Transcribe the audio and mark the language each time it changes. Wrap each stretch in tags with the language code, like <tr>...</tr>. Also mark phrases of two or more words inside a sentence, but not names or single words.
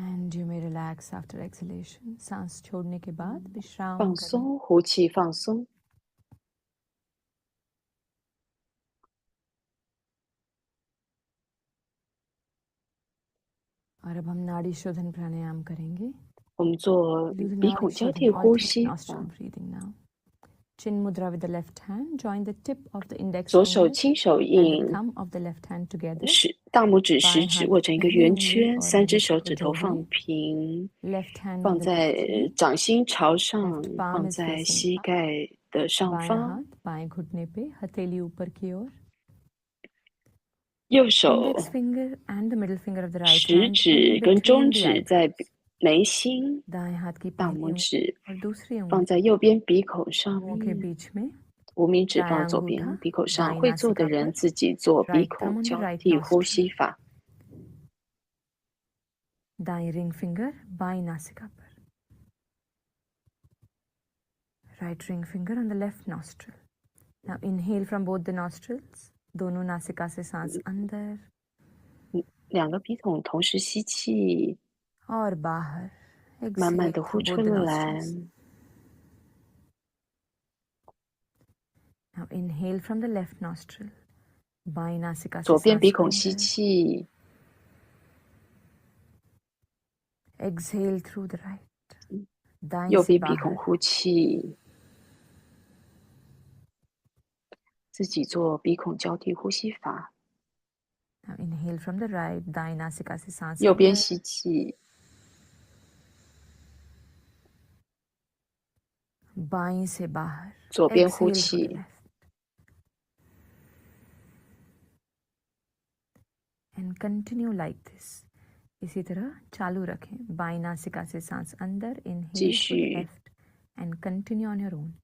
<en>And you may relax after exhalation.</en> <hi>सांस छोड़ने के बाद विश्राम</hi> <zh>放</zh> <hi>करें.</hi> <zh>松，呼气放松。</zh> <hi>और अब हम नाड़ी शोधन प्राणायाम करेंगे.</hi> <zh>我们做</zh> <en>Do the</en> <zh>鼻</zh> <en>nadi</en> <zh>孔交</zh> <en>shodhan,</en> <zh>替呼</zh> <en>alternate</en> <zh>吸</zh> <en>nostril</en> <zh>法。</zh> <en>breathing now. Chin mudra with the left hand. Join the tip of the index</en> <zh>左手</zh> <en>finger</en> <zh>亲手</zh> <en>and the</en> <zh>印，</zh> <en>thumb of the left hand together.</en> <zh>大拇指、食</zh> <hi>बाएं</hi> <zh>指</zh> <hi>हाथ</hi> <zh>握成一个</zh> <hi>दाहिनी</hi> <zh>圆</zh> <hi>उंगली</hi> <zh>圈，</zh> <hi>और</hi> <zh>三只</zh> <en>index</en> <zh>手</zh> <hi>को</hi> <zh>指头</zh> <hi>जोड़ें.</hi> <zh>放平，</zh> <en>Left hand</en> <zh>放</zh> <en>on the</en> <zh>在</zh> <en>left knee.</en> <zh>掌心朝上，</zh> <en>Left palm</en> <zh>放</zh> <en>is</en> <zh>在</zh> <en>facing</en> <zh>膝</zh> <en>up.</en> <zh>盖的上</zh> <hi>बायां</hi> <zh>方。</zh> <hi>हाथ बाएं घुटने पे, हथेली ऊपर की ओर.</hi> <zh>右手</zh> <en>Index finger and the middle finger of the right</en> <zh>食</zh> <en>hand</en> <zh>指</zh> <en>in</en> <zh>跟中</zh> <en>between the</en> <zh>指在</zh> <en>eyebrows.</en> <zh>眉心，</zh> <hi>दाएं हाथ की</hi> <zh>大</zh> <hi>पहली</hi> <zh>拇</zh> <hi>उंगली</hi> <zh>指</zh> <hi>और दूसरी</hi> <zh>放</zh> <hi>उंगली</hi> <zh>在右边鼻孔上</zh> <hi>मुंह के</hi> <zh>面，</zh> <hi>बीच में.</hi> <zh>无名指</zh> <hi>दायां</hi> <zh>放左</zh> <hi>अंगूठा</hi> <zh>边鼻孔上。</zh> <hi>दाईं</hi> <zh>会做的</zh> <hi>नासिका</hi> <zh>人</zh> <hi>पर.</hi> <zh>自己做鼻</zh> <en>Right</en> <zh>孔</zh> <en>thumb on the</en> <zh>交</zh> <en>right</en> <zh>替呼</zh> <en>nostril.</en> <zh>吸法。</zh> <hi>दाईं</hi> <en>ring finger</en> <hi>बाईं नासिका पर.</hi> <en>Right ring finger on the left nostril. Now inhale from both the nostrils.</en> <hi>दोनों नासिका से सांस अंदर</hi> <zh>两个鼻孔同时吸气，</zh> <hi>और बाहर.</hi> <zh>慢慢</zh> <en>Exhale</en> <zh>的呼</zh> <en>through</en> <zh>出</zh> <en>both the</en> <zh>来。</zh> <en>nostrils. Now inhale from the left nostril.</en> <hi>बाईं नासिका से</hi> <zh>左边</zh> <hi>सांस</hi> <zh>鼻孔吸</zh> <hi>अंदर.</hi> <zh>气，</zh> <en>Exhale through the right.</en> <hi>दाईं</hi> <zh>右</zh> <hi>से</hi> <zh>边鼻孔</zh> <hi>बाहर.</hi> <zh>呼气。自己做鼻孔交替呼吸法。</zh> <en>Now inhale from the right.</en> <hi>दाईं नासिका से सांस</hi> <zh>右边</zh> <hi>अंदर.</hi> <zh>吸气，</zh> <hi>बाईं से बाहर.</hi> <zh>左边呼</zh> <en>Exhale through the</en> <zh>气。</zh> <en>left. And continue like this.</en> <hi>इसी तरह चालू रखें. बाईं नासिका से सांस अंदर.</hi> <en>Inhale through the</en> <zh>继续</zh> <en>left and continue on your own.</en>